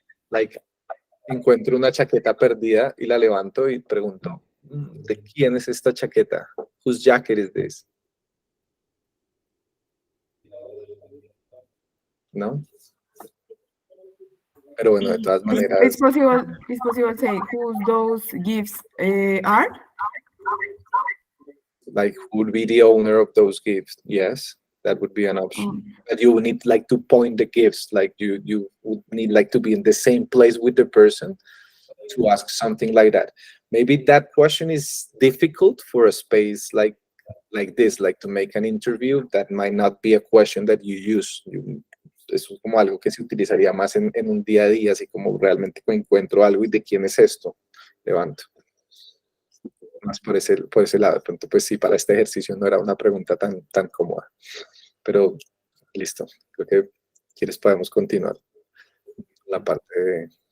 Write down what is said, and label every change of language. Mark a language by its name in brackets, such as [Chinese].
[Spanish] Like, encuentro una chaqueta perdida y la levanto y pregunto, ¿de quién es esta chaqueta? [English] Whose jacket is this? [Spanish] ¿No? Pero bueno, de todas maneras. [English] It's possible say whose those gifts are? Like, who would be the owner of those gifts? Yes, that would be an option. But you would need like to point the gifts, like you would need like to be in the same place with the person to ask something like that. Maybe that question is difficult for a space like this, like to make an interview. That might not be a question that you use. [Spanish] Eso es como algo que se utilizaría más en un día a día, así como realmente encuentro algo y de quién es esto, levanto. Más por ese lado. De pronto, pues sí, para este ejercicio no era una pregunta tan cómoda. Pero listo. Creo que quieres podemos continuar la parte de...